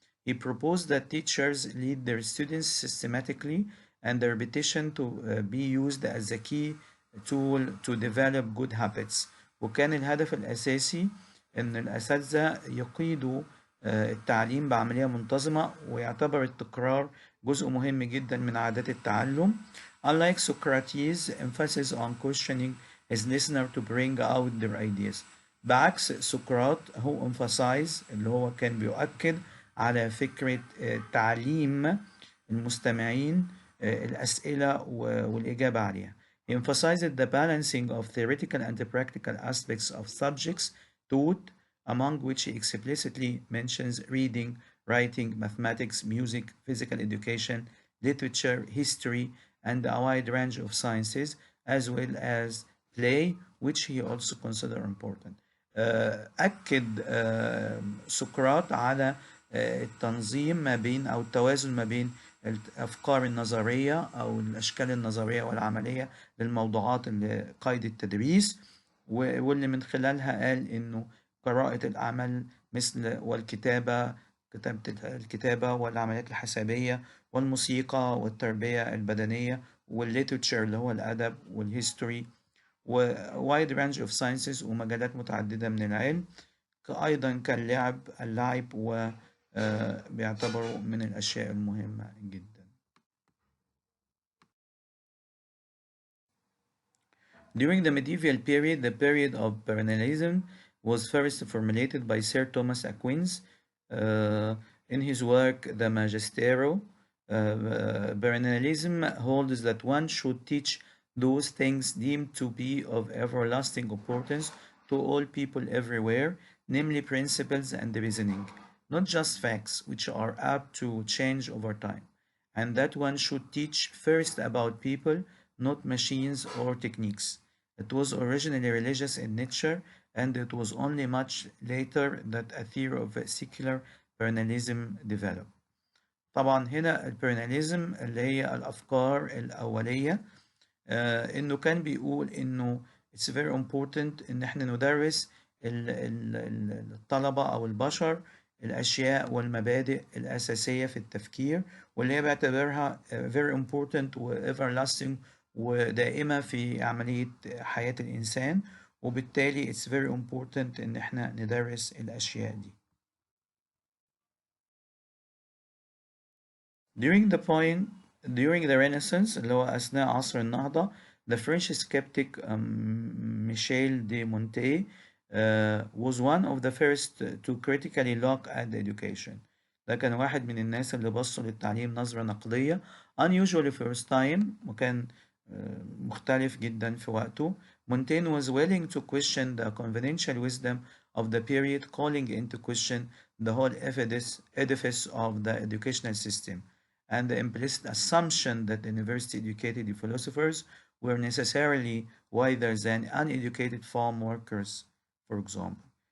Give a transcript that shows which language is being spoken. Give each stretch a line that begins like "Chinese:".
English: He proposed that teachers lead their students systematically and the repetition to be used as a key tool to develop good habits.
Arabic: وكان الهدف الأساسي إن الأساتذة يقيدوا التعليم بعملية منتظمة ويعتبر التكرار جزء مهم جدا من عادات التعلم.
English: Unlike Socrates' emphasis on questioning his listener to bring out their ideas.
Arabic: بعكس سقراط هو emphasize اللي هو كان بيؤكد على فكرة تعليم المستمعين الأسئلة والإجابة عليها.
English: He emphasized the balancing of theoretical and practical aspects of subjects taught, among which he explicitly mentions reading, writing, mathematics, music, physical education, literature, history, and a wide range of sciences, as well as play, which he also considered important.
Arabic: أكد سقراط على التنظيم ما بين أو التوازن ما بين الأفكار النظرية أو الأشكال النظرية والعملية للموضوعات اللي قيد التدريس واللي من خلالها قال إنه قراءة الأعمال مثل والكتابة الكتابة والعمليات الحسابية والموسيقى والتربية البدنية والليترشر اللي هو الأدب والهيستوري
English: ووايد range of sciences
Arabic: ومجالات متعددة من العلم أيضا اللعب وبيعتبروا من الأشياء المهمة جدا.
English: During the medieval period, the period of perennialism was first formulated by Sir Thomas Aquinas in his work The Magistero. Perennialism holds that one should teach those things deemed to be of everlasting importance to all people everywhere, namely principles and reasoning, not just facts which are apt to change over time, and that one should teach first about people, not machines or techniques. It was originally religious in nature, and it was only much later that a theory of secular perennialism developed.
Arabic: طبعا هنا البيرناليزم اللي هي الأفكار الأولية إنه كان بيقول إنه
English: it's very important
Arabic: إن إحنا ندرس الطلبة أو البشر الأشياء والمبادئ الأساسية في التفكير واللي هي بيعتبرها
English: very important
Arabic: و everlasting ودائمة في عملية حياة الإنسان وبالتالي it's very important إن إحنا ندرس الأشياء دي.
English: During the Renaissance
Arabic: اللي هو أثناء عصر النهضة
English: the French skeptic Michel de Montaigne was one of the first to critically look at the education.
Arabic: ده كان واحد من الناس اللي بصوا للتعليم نظرة نقدية
English: unusually for his time
Arabic: وكان مختلف جدا في وقته.
English: Montaigne was willing to question the conventional wisdom of the period, calling into question the whole edifice of the educational system and the implicit assumption that university-educated philosophers were necessarily wiser than uneducated farm workers, for example.